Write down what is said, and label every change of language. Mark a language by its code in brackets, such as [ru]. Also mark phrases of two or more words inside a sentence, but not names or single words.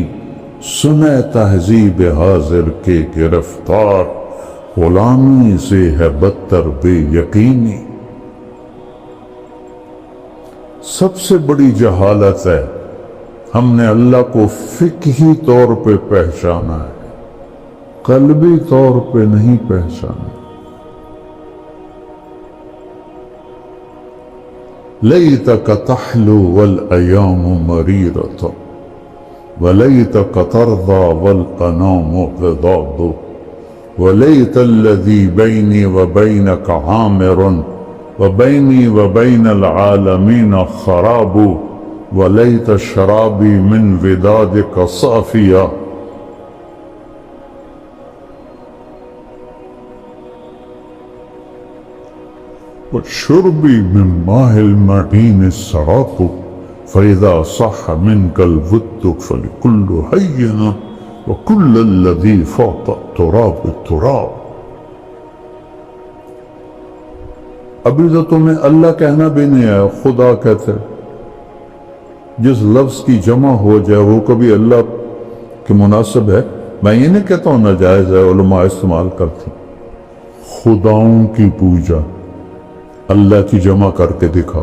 [ur] سنے تہذیب حاضر کے گرفتار، غلامی سے ہے بدتر بے یقینی. سب سے بڑی جہالت ہے ہم نے اللہ کو فقہی طور پہ پہچانا ہے، قلبی طور پہ نہیں پہچانا. [ar] لیتک تحلو والایام مریرۃ ولیتک ترضى والانام غضاض ولیت الذی بینی وبینک عامر وبینی وبین العالمین خراب ولیت شرابی من ودادک صافیہ. وشربي من ماء المعين السراق فإذا صح منك الود فلكل هين وكل الذي فوق التراب التراب. [ur] ابھی تو تمہیں اللہ کہنا بھی نہیں ہے، خدا کہتے. جس لفظ کی جمع ہو جائے وہ کبھی اللہ کے مناسب ہے؟ میں یہ نہیں کہتا ہوں ناجائز ہے، علماء استعمال کرتی. خداؤں کی پوجا اللہ کی جمع کر کے دکھا.